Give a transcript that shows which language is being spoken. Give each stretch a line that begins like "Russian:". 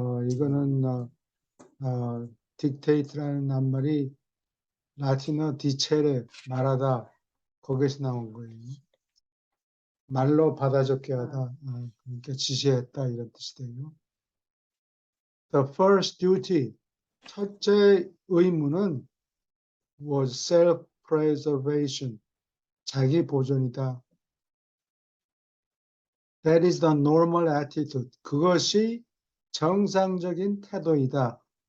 Korean: 이거는 dictate라는 낱말이 라틴어 dicere, 말하다, 거기서 나온 거예요. 말로 받아 적게 하다, 그러니까 지시했다 이런 뜻이 돼요.
English: The first duty,
Korean: 첫째 의무는
English: was self-preservation,
Korean: 자기 보존이다.
English: That is the normal attitude.
Korean: 그것이 정상적인 태도이다.